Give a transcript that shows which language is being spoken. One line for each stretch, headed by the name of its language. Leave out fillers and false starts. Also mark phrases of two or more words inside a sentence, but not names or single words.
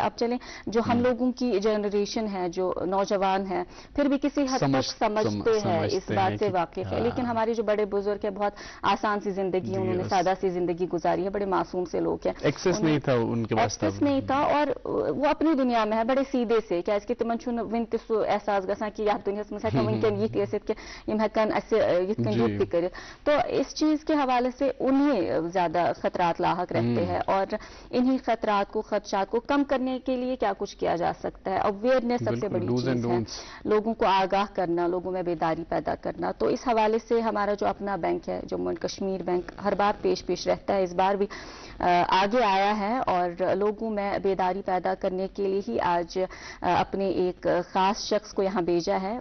Urdu: اب چلیں جو ہم لوگوں کی جنریشن ہے, جو نوجوان ہیں, پھر بھی کسی حد تک سمجھتے ہیں, اس بات سے واقف ہے, لیکن ہمارے جو بڑے بزرگ ہیں بہت آسان سی زندگی, انہوں نے سادہ سی زندگی گزاری ہے, بڑے معصوم سے لوگ ہیں, ایکسس نہیں تھا ان کے پاس, ایکسس نہیں تھا, اور وہ اپنی دنیا میں ہے بڑے سیدھے سے, کیا اس کے
Kashmiri: تمن چھن ونت سو احساس گژھان کہ یتھ دنیا میں ہیکن ونکن یہ ٲسِتھ کہ یم ہیکن اسہِ یتھ کن یوت تہِ کٔرِتھ.
Urdu: تو اس چیز کے حوالے سے انہیں زیادہ خطرات لاحق رہتے ہیں, اور انہی خطرات کو, خدشات کو کم کرنے کے لیے کیا کچھ کیا جا سکتا ہے. اویئرنیس سب سے بڑی چیز ہے, لوگوں کو آگاہ کرنا, لوگوں میں بیداری پیدا کرنا. تو اس حوالے سے ہمارا جو اپنا بینک ہے جموں اینڈ کشمیر بینک ہر بار پیش رہتا ہے, اس بار بھی آگے آیا ہے, اور لوگوں میں بیداری پیدا کرنے کے لیے ہی آج اپنے ایک خاص شخص کو یہاں بھیجا ہے.